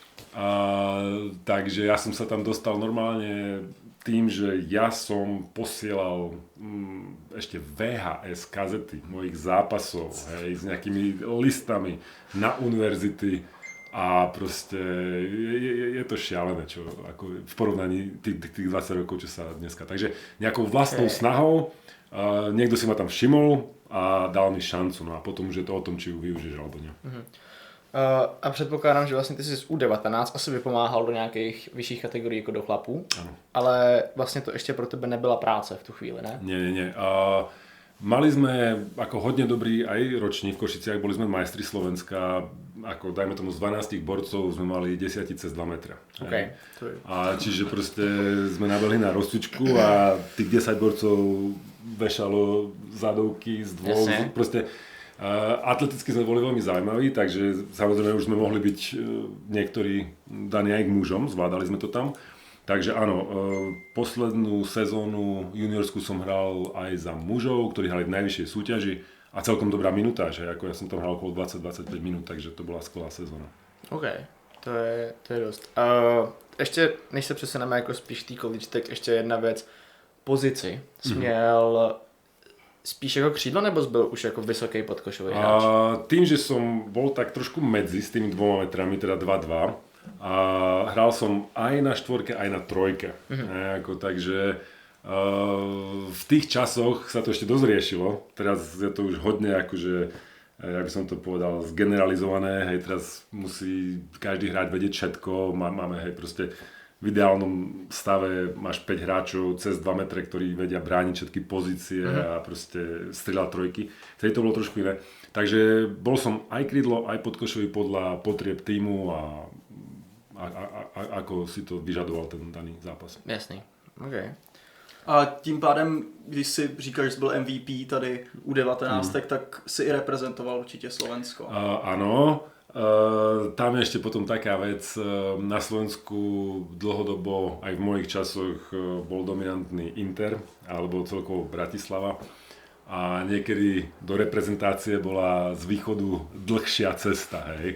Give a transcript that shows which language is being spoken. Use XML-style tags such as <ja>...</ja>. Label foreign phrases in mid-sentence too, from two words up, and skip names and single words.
<sk>Takže ja som sa tam dostal normálne tým, že ja som posielal ešte VHS kazety mojich zápasov, hej, s nejakými listami na univerzity a proste je to šialené, čo ako v porovnaní tých 20 rokov, čo sa dneska. Takže nejakou vlastnou snahou niekto si ma tam všimol a dal mi šancu, no a potom už je to o tom, či ju využiješ alebo nie.</sk> <cs>A předpokládám, že vlastně ty jsi z U19 asi vypomáhal do nějakých vyšších kategorií jako do chlapů, Ano. ale vlastně to ještě pro tebe nebyla práce v tu chvíli, ne?</cs> <sk>Nie. Mali sme ako hodne dobrý aj ročník v Košiciach, boli sme majstri Slovenska, ako dajme tomu z 12 borcov sme mali 10 cez 2 metra. Okay. A čiže proste sme nabehli na rozcvičku a tých 10 borcov vešalo zadovky z dvou, proste atleticky sme boli veľmi zaujímaví, takže samozrejme už sme mohli byť niektorí daní aj k mužom, zvládali sme to tam. Takže áno, poslednú sezónu juniorskú som hral aj za mužov, ktorí hrali v najvyššej súťaži a celkom dobrá minutáž, ako ja som tam hral okolo 20-25 minút, takže to bola skvelá sezóna.</sk> <cs>OK, to je dost. Ještě, než se přesuneme jako spíš tý college, tak ještě jedna věc. Pozici jsi měl spíš jako křídlo, nebo jsi byl už jako vysoký podkošový hráč?</cs> <sk>Tým, že som bol tak trošku medzi s tými 2 metrami, teda 2-2, a hral som aj na štvorke, aj na trojke. Takže v tých časoch sa to ešte dosť riešilo. Teraz je to už hodne akože, ja by som to povedal, zgeneralizované. Hej, teraz musí každý hráč vedieť všetko. Máme, hej, proste v ideálnom stave máš 5 hráčov cez 2 metre, ktorí vedia brániť všetky pozície a proste strieľať trojky. Vtedy to bolo trošku iné. Takže bol som aj krídlo, aj podkošový podľa potrieb týmu a ako si to vyžadoval ten daný zápas.</sk> <cs>Jasný, OK. A tím pádem, když si říkáš, že jsi byl MVP tady U19, tak si i reprezentoval určitě Slovensko.</cs> <sk>Áno, tam je ešte potom taká vec, na Slovensku dlhodobo, aj v mojich časoch bol dominantný Inter, alebo celkovo Bratislava. A niekedy do reprezentácie bola z východu dlhšia cesta, hej.</sk>